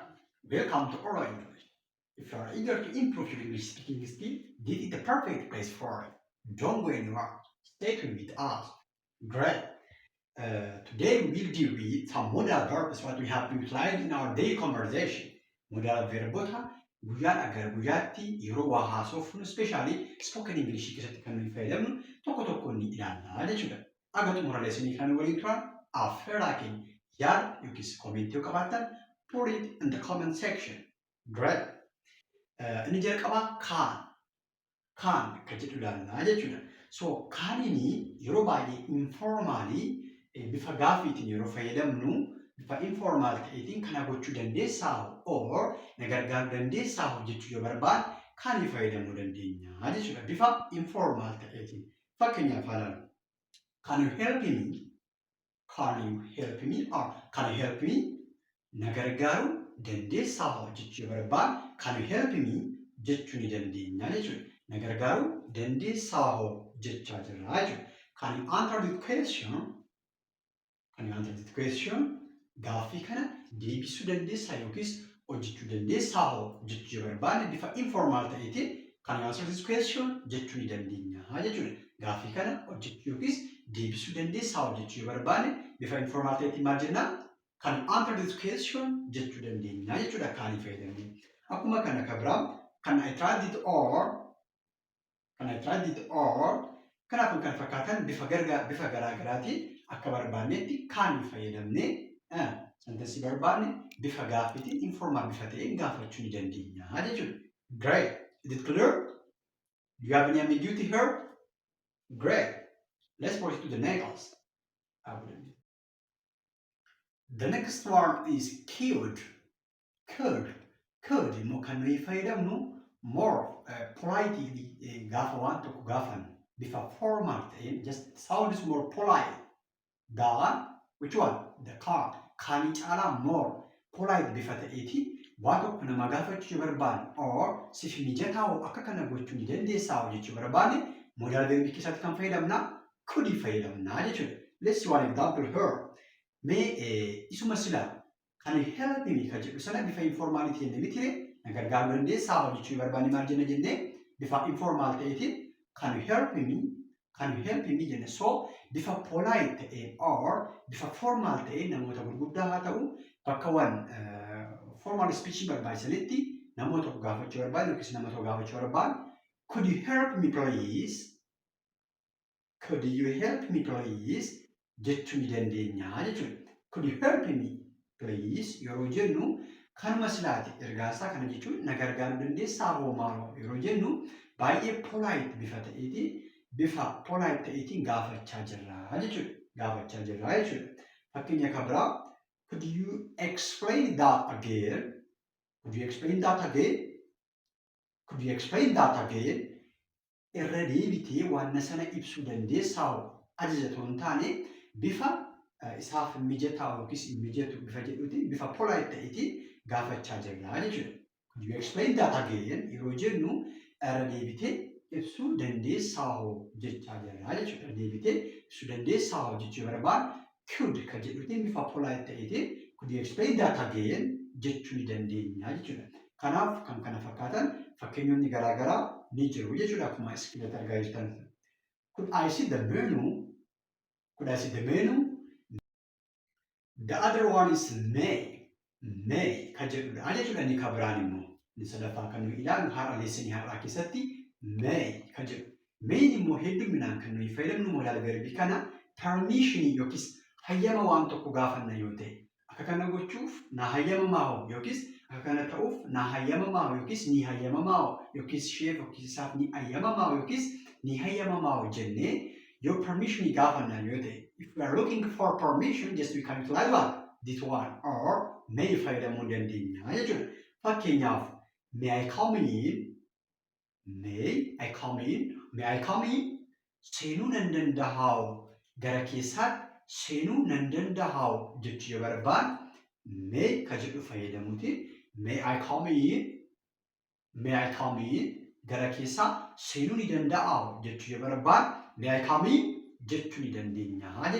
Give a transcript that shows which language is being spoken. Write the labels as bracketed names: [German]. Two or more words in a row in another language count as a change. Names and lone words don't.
[English] Welcome to Oral English. If you are eager to improve your English speaking skill, this is the perfect place for it. Don't go anywhere. Stay tuned with us. Great. Today we will deal with some modal verbs what we have utilized in our daily conversation. [Oromo] Modal verboota guyyaadhaa gara guyyaatti yeroo waa haasofnu [English] especially spoken English [Oromo] keessatti kan nuyi fayyadamnu tokko tokko ni ilaalla jechuudha. Aga xumura leesanii kan waliin turan affeeraa keenya yaada yookiis koomentii yoo qabaattan [English] put it in the comment section. [Oromo] Great. Inni jalqabaa kaan kan jedhu ilaallaa jechuudha. So kaanini yeroo baay'ee informaalii bifa gaaffiitiin yeroo fayyadamnu bifa informal ta'eetiin kana gochuu dandeessaa or na gargaaruu dandeessaa jechuu yoo barbaanne kaanii fayyadamuu dandeenya jechuudha. Bifa informal ta'eetiin fakkeenyaaf haalaan [English] can you help me? Can you help me? Or can you help me? [Oromo] Na gargaaruu dandeessaa jechuu yoo barbaanne [English] can you help me [Oromo] jechuu ni dandeenya jechuudha. Na gargaaruu dandeessaa jechaa jirra jechuudha. [English] Can you answer this question? Can you answer this question? [Oromo] Gaaffii kana deebisuu dandeessaa yookiis hojjechuu dandeessaa jechuu yoo barbaanne bifa informal ta'eetiin [English] can you answer this question [Oromo] jechuu ni dandeenya jechuudha. Gaaffii kana hojjechuu yookiis deebisuu dandeessaa jechuu yoo barbaanne bifa informal ta'eetiin maal jennaa? [English] Can you answer this question [Oromo] jechuu dandeenya jechuudha kaanii fayyadamne. Akkuma kana kan biraa [English] can I try it [Oromo] or kanaafuu kan fakkaatan bifa garaagaraatiin akka barbaannetti kaanii fayyadamnee sentensii barbaanne bifa gaaffiitiin informal bifa ta'een gaafachuu ni dandeenya jechuudha. [English] Great. Is it clear? Do you have any ambiguity here? Great. Let's proceed to the next. The next one is could. Could [Oromo] immoo kan nuyi fayyadamnu [English] more politely [Oromo] gaafa waan tokko gaafan bifa formal ta'een [English] just sounds more polite than which one? The car. [Oromo] Kaanii caalaa [English] more polite [Oromo] bifa ta'eetiin waa tokko nama gaafachuu barbaanne or siif mijataa akka kana gochuu ni dandeessaa jechuu barbaanne modal verbii keessatti kan fayyadamna could fayyadamna jechuudha. [English] Let's see one example here. [Oromo] Mee isuma silaa [English] can you help me [Oromo] kan jedhu sana bifa informaalii ta'een mitire na gargaaruu dandeessaa jechuu barbaanne maal jenna jennee bifa informal ta'eetiin [English] can you help me [Oromo] jenne so bifa polite ta'een or bifa formal ta'een namoota gurguddaa haa ta'u bakkawwan [English] formal speech [Oromo] barbaachisanitti namoota tokko gaafachuu barbaanne yookiis nama tokko gaafachuu barbaanne [English] could you help me please [Oromo] jechuu ni dandeenya jechuudha. [English] Could you help me please [Oromo] yeroo jennu kanuma silaati ergaasaa kana jechuun na gargaaruu dandeessaa maaloo yeroo jennu baay'ee polite bifa ta'eetiin gaafachaa jirra jechuudha. Fakkeenya kan biraa [English] could you explain that again? [Oromo] Irra deebitee waan sana ibsuu dandeessaa ajajatoo hin taane bifa isaaf mijataa yookiis hin mijatu bifa jedhuutiin bifa polite ta'eetiin gaafachaa jirra jechuudha. [English] Could you explain that again? [Oromo] Yeroo jennu irra deebitee ibsuu dandeessaa jechaa jirra jechuudha. Deebitee ibsuu dandeessaa jechuu barbaanne could kan jedhuutiin bifa polite ta'eetiin [English] could you explain that again [Oromo] jechuu ni dandeenya jechuudha. Kanaaf kan kana fakkaatan fakkeenyonni garaagaraa ni jiru jechuudha akkuma iskilatti argaa jirtan. [English] Could I see the menu? The other one is may [Oromo] kan jedhudha jechuudha. Inni kan biraan immoo inni sadaffaa kan nuyi ilaallu har'a leessinii har'aa keessatti may kan jedhu. Mayin immoo hedduminaan kan nuyi fayyadamnu modal verbii kana permission yookiis hayyama waan tokko gaafanna yoo ta'e akka kana gochuuf na hayyamamaa yookiis akka kana ta'uuf na hayyamamaa yookiis ni hayyamamaa yookiis isheef yookiis isaaf ni hayyamamaa yookiis ni hayyamamaa jennee [English] your permission [Oromo] gaafanna yoo ta'e [English] if we are looking for permission just we can utilize what this one or may [Oromo] fayyadamuu dandeenya jechuudha. Fakkeenyaaf [English] may I come in [Oromo] seenuu nan dandahaa gara keessaatti seenuu nan dandahaa jechuu yoo barbaanne may kan jedhu fayyadamuutiin [English] may I come in [Oromo] gara keessaa seenuu ni danda'a jechuu yoo barbaanne [English] may I come in [Oromo] jechuu ni dandeenya jechuudha.